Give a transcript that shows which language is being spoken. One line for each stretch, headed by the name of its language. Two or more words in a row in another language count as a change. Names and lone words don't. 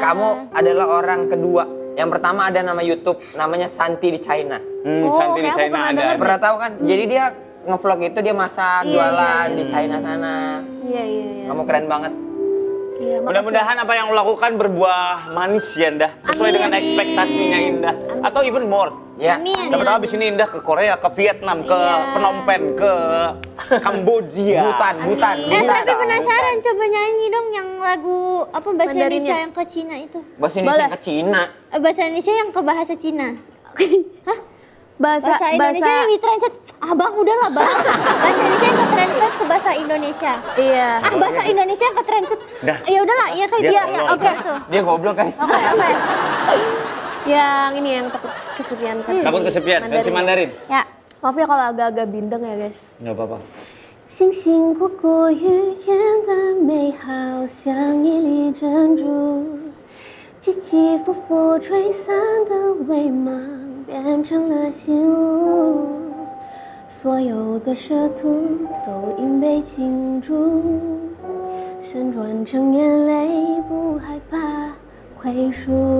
Indonesian: Kamu adalah orang kedua. Yang pertama ada nama YouTube, namanya Santi di China. Santi di kayak aku China pernah ada. Pernah tahu kan? Jadi dia ngevlog itu dia masak, jualan di China sana. Iya. Kamu keren banget. Iya, makasih. Mudah-mudahan apa yang lo lakukan berbuah manis ya Indah. Sesuai dengan ekspektasinya Indah.
English: Atau even more.
Indonesian: Ya. Amin. Dapat habis ini Indah ke Korea, ke Vietnam, ke Phnom Penh, ke Kamboja. Butan. Tapi penasaran, coba nyanyi dong yang lagu apa bahasa Mandarinnya. Indonesia yang ke Cina itu. Bahasa Indonesia ke Cina. Bahasa Indonesia yang ke bahasa Cina. Hah? Bahasa Indonesia yang ditranslate. Abang udahlah bang. Bahasa Indonesia yang ke translate ke bahasa Indonesia. Iya. Bahasa Indonesia yang ke translate. Dah. Ya udahlah, iya kayak Dia dia. tolong. Oke tuh. Dia goblok guys. Oke. Yang ini yang takut kesepian versi Takut kesepian, versi Mandarin. Ya. Maaf ya kalau agak-agak bindeng ya guys. Nggak apa-apa.
Chinese: 星星果果遇见的美好，像一粒珍珠，起起伏伏吹散的微芒，变成了信物。所有的蛇图都因被倾注，旋转成眼泪，不害怕亏输。